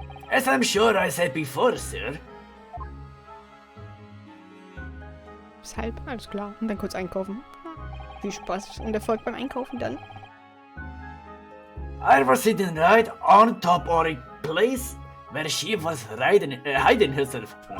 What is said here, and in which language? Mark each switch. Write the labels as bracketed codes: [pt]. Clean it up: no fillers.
[en] As I'm sure I said before, sir. [de] Weshalb? Alles klar. Und dann kurz einkaufen. Viel Spaß und Erfolg beim Einkaufen dann. [en] I was sitting right on top of a place where she was hiding herself.